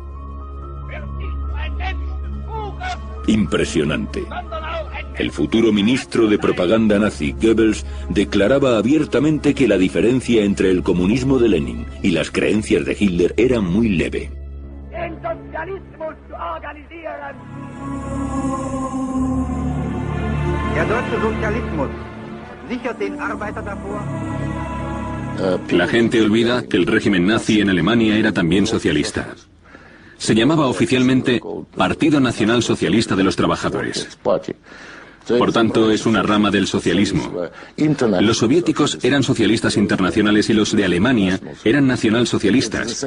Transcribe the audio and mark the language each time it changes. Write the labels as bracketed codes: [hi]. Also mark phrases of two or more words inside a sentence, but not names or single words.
[es] Impresionante. El futuro ministro de propaganda nazi, Goebbels, declaraba abiertamente que la diferencia entre el comunismo de Lenin y las creencias de Hitler era muy leve. [de] Der deutsche Sozialismus [es] La gente olvida que el régimen nazi en Alemania era también socialista. Se llamaba oficialmente Partido Nacional Socialista de los Trabajadores. Por tanto, es una rama del socialismo. Los soviéticos eran socialistas internacionales y los de Alemania eran nacionalsocialistas.